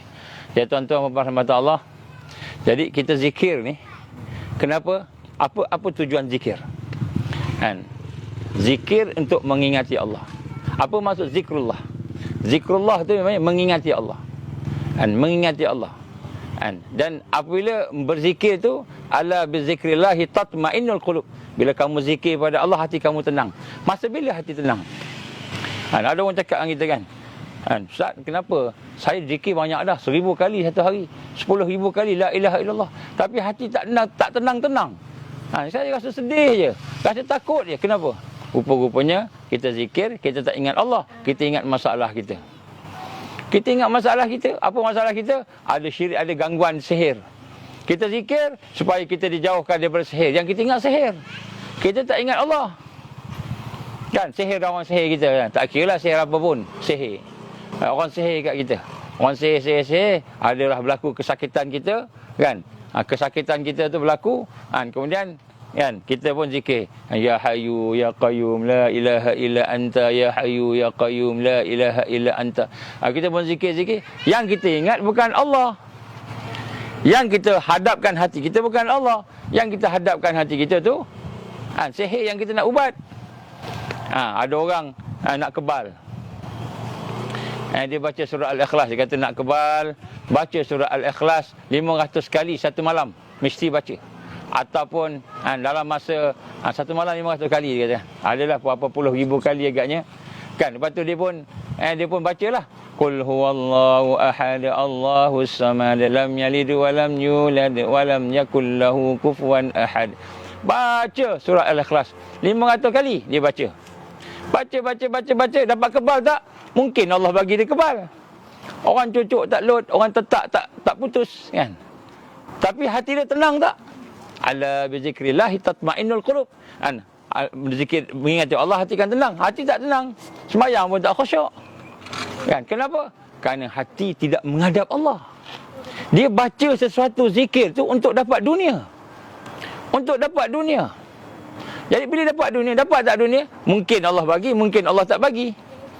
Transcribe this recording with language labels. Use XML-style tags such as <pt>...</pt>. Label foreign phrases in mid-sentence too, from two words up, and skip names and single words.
<ms>Ya tuan-tuan dan puan Allah. Jadi kita zikir ni, kenapa? Apa tujuan zikir? Zikir untuk mengingati Allah. Apa maksud zikrullah? Zikrullah tu memang mengingati Allah. Mengingati Allah. Dan apabila berzikir tu,</ms> <ar>ألا بذكر الله تطمئن القلوب.</ar> <ms>Bila kamu zikir pada Allah, hati kamu tenang. Masa bila hati tenang? Ada orang cakap dengan kita kan, Ustaz, kenapa saya zikir banyak dah, 1000 kali satu hari, 10,000 kali</ms> <ar>لا إله إلا الله,</ar> <ms>tapi hati tak tenang-tenang. Saya rasa sedih je, rasa takut je. Kenapa? Rupa-rupanya kita zikir, kita tak ingat Allah, kita ingat masalah kita. Kita ingat masalah kita. Apa masalah kita? Ada syirik, ada gangguan sihir. Kita zikir supaya kita dijauhkan daripada sihir. Yang kita ingat sihir, kita tak ingat Allah. Kan, sihir orang sihir kita kan. Tak kira lah sihir apa pun, sihir. Orang sihir kat kita. Orang sihir adalah berlaku kesakitan kita kan. Kesakitan kita tu berlaku kemudian kan kita pun zikir,</ms> <ar>يا حي يا قيوم لا إله إلا أنت يا حي يا قيوم لا إله إلا أنت.</ar> <ms>Kita pun zikir. Yang kita ingat bukan Allah. Yang kita hadapkan hati kita bukan Allah. Yang kita hadapkan hati kita tu sihir yang kita nak ubat. Ada orang nak kebal, dia baca surah Al-Ikhlas. Dia kata nak kebal, baca surah Al-Ikhlas 500 kali satu malam, mesti baca. Ataupun dalam masa satu malam 500 kali, dia kata. Adalah berapa puluh ribu kali agaknya kan. Lepas tu dia pun bacalah,</ms> <ar>قل هو الله أحد الله الصمد لم يلد ولم يولد ولم يكن له كفوا أحد.</ar> <ms>Baca surah Al-Ikhlas 500 kali dia baca. Baca, dapat kebal tak? Mungkin Allah bagi dia kebal. Orang cucuk tak lot, orang tetak tak putus kan. Tapi hati dia tenang tak?</ms> <ar>ألا بذكر الله تطمئن القلوب.</ar> <ms>Berzikir, mengingati Allah, hati kan tenang. Hati tak tenang, sembahyang pun tak khusyuk. Kan? Kenapa? Kerana hati tidak menghadap Allah. Dia baca sesuatu zikir tu untuk dapat dunia. Untuk dapat dunia. Jadi bila dapat dunia, dapat tak dunia? Mungkin Allah bagi, mungkin Allah tak bagi.</ms>